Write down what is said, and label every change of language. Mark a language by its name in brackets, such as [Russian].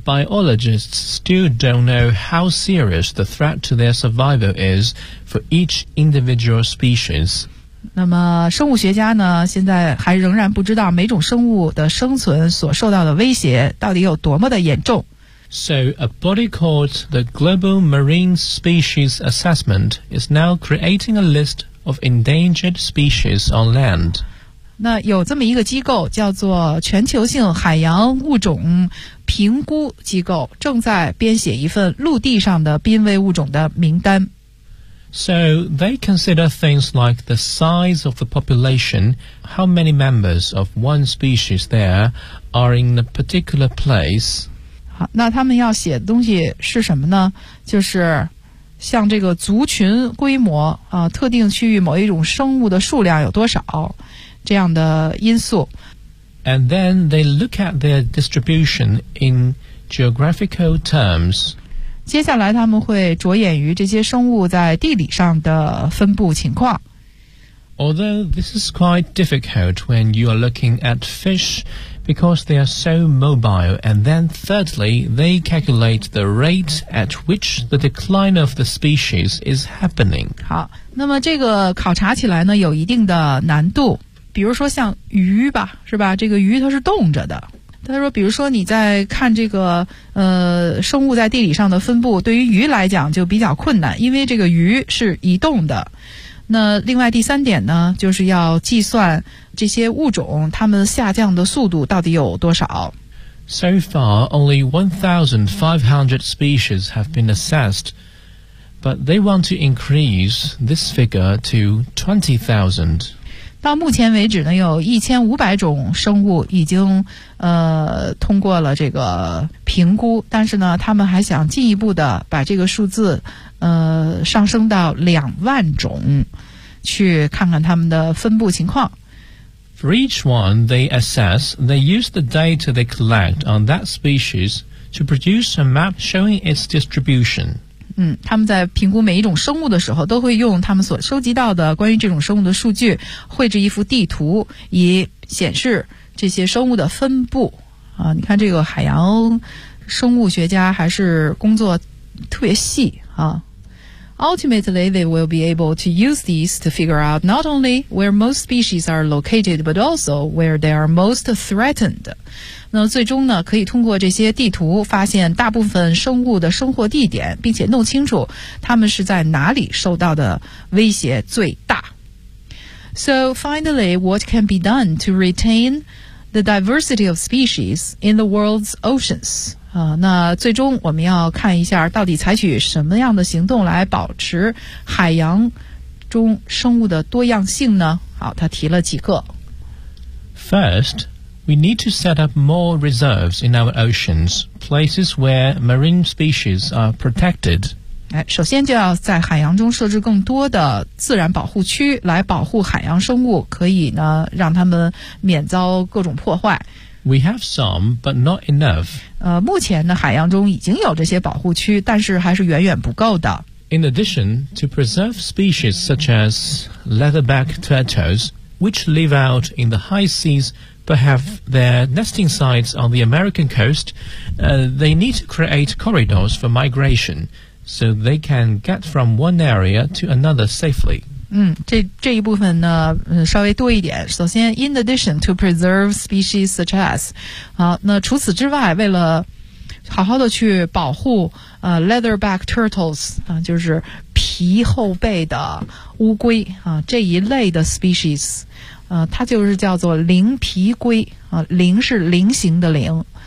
[English] biologists still don't know how serious the threat to their survival is for each individual species. [Chinese] 那么生物学家呢，现在还仍然不知道每种生物的生存所受到的威胁到底有多么的严重。 [English] So a body called the Global Marine Species Assessment is now creating a list of endangered species on land. [Chinese] 那有这么一个机构叫做全球性海洋物种评估机构，正在编写一份陆地上的濒危物种的名单。 [English] So they consider things like the size of the population, how many members of one species there are in a particular place. [Chinese] 好，那他们要写的东西是什么呢？就是像这个族群规模啊，特定区域某一种生物的数量有多少这样的因素。 [English] And then they look at their distribution in geographical terms. [Chinese] 接下来他们会着眼于这些生物在地理上的分布情况。 [English] Although this is quite difficult when you are looking at fish because they are so mobile. And then thirdly, they calculate the rate at which the decline of the species is happening. [Chinese] 好，那么这个考察起来呢，有一定的难度。比如说像鱼吧，是吧，这个鱼它是动着的。他说比如说你在看这个生物在地理上的分布，对于鱼来讲就比较困难，因为这个鱼是移动的。那另外第三点呢，就是要计算这些物种它们下降的速度到底有多少。 [English] So far, only 1,500 species have been assessed, but they want to increase this figure to 20,000. [Chinese] 到目前为止呢，有1500种生物已经通过了这个评估，但是呢他们还想进一步的把这个数字上升到20000种，去看看他们的分布情况。 [English] For each one they assess, they use the data they collect on that species to produce a map showing its distribution. [Chinese] 他们在评估每一种生物的时候，都会用他们所收集到的关于这种生物的数据绘制一幅地图，以显示这些生物的分布。你看这个海洋生物学家还是工作特别细啊。 [English] Ultimately, they will be able to use these to figure out not only where most species are located, but also where they are most threatened. [Chinese] 那最终呢，可以通过这些地图发现大部分生物的生活地点，并且弄清楚它们是在哪里受到的威胁最大。 [English] So finally, what can be done to retain the diversity of species in the world's oceans? [Chinese] 那最终我们要看一下到底采取什么样的行动来保持海洋中生物的多样性呢？好，他提了几个。 [English] First, we need to set up more reserves in our oceans, places where marine species are protected. [Chinese] 首先就要在海洋中设置更多的自然保护区，来保护海洋生物，可以呢让他们免遭各种破坏。 [English] We have some, but not enough. [Chinese] 目前呢，海洋中已经有这些保护区，但是还是远远不够的。 [English] In addition, to preserve species such as leatherback turtles, which live out in the high seas but have their nesting sites on the American coast, they need to create corridors for migration so they can get from one area to another safely. [Chinese] 这一部分呢稍微多一点。首先 [English] in addition to preserve species such as, [Chinese] 好，那除此之外，为了好好的去保护leatherback turtles, 就是皮后背的乌龟这一类的 species, 它就是叫做鳞皮龟鳞是鳞形的鳞。